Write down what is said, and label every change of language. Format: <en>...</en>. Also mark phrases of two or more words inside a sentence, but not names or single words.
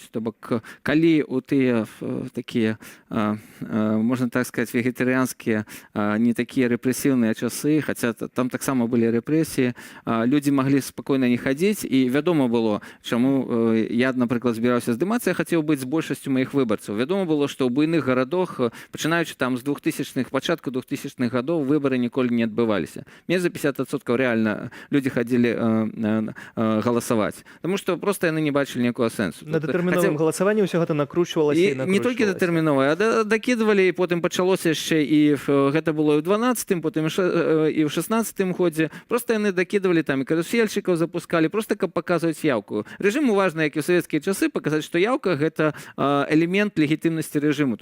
<be>То бок, калі у тыя такія, можна так сказаць, вегетарыянскія, не такія рэпрэсіўныя часы, хаця там таксама былі рэпрэсіі, людзі маглі спакойна не хадзіць, і вядома было, чаму я, напрыклад, збіраўся здымацца, я хацеў быць з большасцю маіх выбарцаў. Вядома было, што ў буйных гарадах, пачынаючы там з 2000-х, пачатку 2000-х гадоў, выборы ніколі не адбываліся.</be> <ru>Мне за 50% реально люди ходили голосовать. Потому что просто</ru> <be>яны не бачили ніякого сенсу. На дэтэрміновым галасаванні ўсё гэта накручвалася і накручвалася. Не толькі дэтэрміновае, а дакідвалі, і потым пачалося яшчэ, і гэта было і ў 12-м, потым і ў 16-м годзе. Просто яны дакідвалі там, і карусельчыкаў запускалі, просто каб паказваць яўку. Рэжыму важна, як і ў савецкія часы, паказаць, што яўка – гэта элемент легітымнасці рэжыму.</be>